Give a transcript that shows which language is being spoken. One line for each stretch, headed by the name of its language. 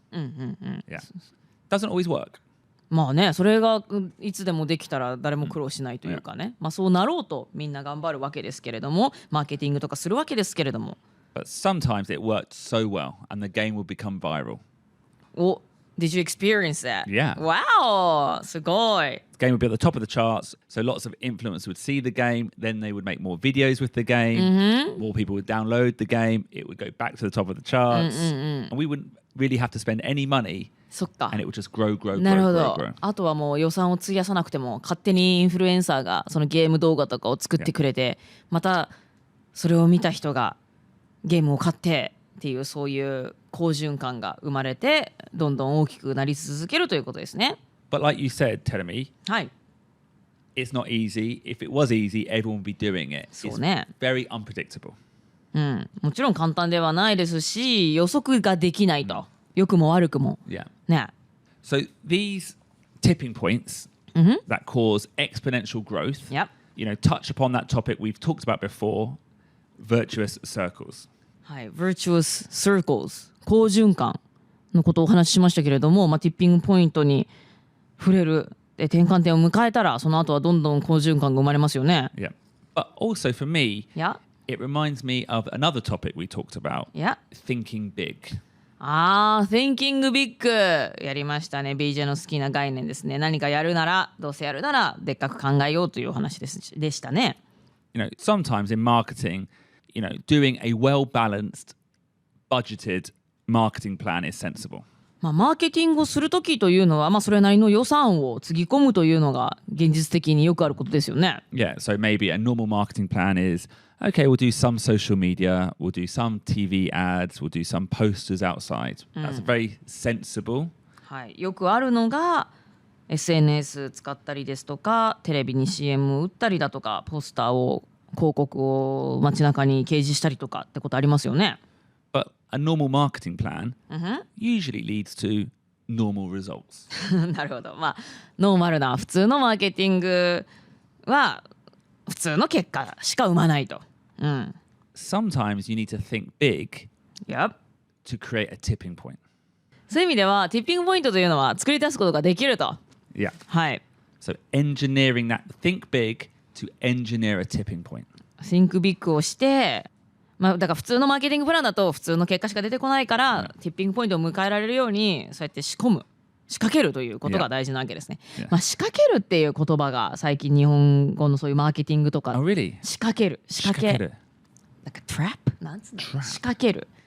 English: Yeah. Doesn't always work.
Japanese: まあね、それがいつでもできたら誰も苦労しないというかね、まあそうなろうとみんな頑張るわけですけれども、マーケティングとかするわけですけれども。
English: But sometimes it worked so well and the game would become viral. Oh, did you experience that? Yeah.
Japanese: Wow, すごい。
English: The game would be at the top of the charts, so lots of influencers would see the game, then they would make more videos with the game, more people would download the game, it would go back to the top of the charts, and we wouldn't really have to spend any money,
Japanese: そっか。
English: and it would just grow, grow,
Japanese: なる
English: grow,
Japanese: ほ
English: grow,
Japanese: ど
English: grow.
Japanese: あとはもう予算を費やさなくても勝手にインフルエンサーがそのゲーム動画とかを作ってくれて、またそれを見た人がゲームを買ってっていうそういう好循環が生まれてどんどん大きくなり続けるということですね。
English: But like you said, Teremi,
Japanese: はい。
English: it's not easy. If it was easy, everyone would be doing it.
Japanese: そうね。
English: It's very unpredictable.
Japanese: もちろん簡単ではないですし予測ができないと、良くも悪くも
English: Yeah.
Japanese: ね。
English: So these tipping points that cause exponential growth, Yep. touch upon that topic we've talked about before, virtuous circles.
Japanese: はい、Virtuous Circles 好循環のことをお話ししましたけれども、ティッピングポイントに触れるで転換点を迎えたらその後はどんどん好循環が生まれますよね。
English: Yeah. But also for me, Yeah. it reminds me of another topic we talked about, Yeah. thinking big.
Japanese: Thinking Big やりましたね。BJ の好きな概念ですね。何かやるならどうせやるならでっかく考えようというお話でしたね。
English: Sometimes in marketing, doing a well-balanced, budgeted marketing plan is sensible.
Japanese: マーケティングをするときというのは、それなりの予算をつぎ込むというのが現実的によくあることですよね。
English: Yeah, so maybe a normal marketing plan is, okay, we'll do some social media, we'll do some TV ads, we'll do some posters outside. That's very sensible.
Japanese: はい、よくあるのが SNS 使ったりですとか、テレビに CM を打ったりだとか、ポスターを広告を街中に掲示したりとかってことありますよね。
English: But a normal marketing plan usually leads to normal results.
Japanese: なるほど。ノーマルな普通のマーケティングは普通の結果しか生まないと。
English: Sometimes you need to think big Yep. to create a tipping point.
Japanese: そういう意味ではティッピングポイントというのは作り出すことができると。
English: Yeah.
Japanese: はい。
English: So engineering that, think big to engineer a tipping point.
Japanese: Think Big をして、だから普通のマーケティングプランだと普通の結果しか出てこないから、ティッピングポイントを迎えられるようにそうやって仕掛けるということが大事なわけですね。仕掛けるっていう言葉が最近日本語のそういうマーケティングとか、
English: Oh, really?
Japanese: 仕掛けるなんかトラップなんつうの仕掛ける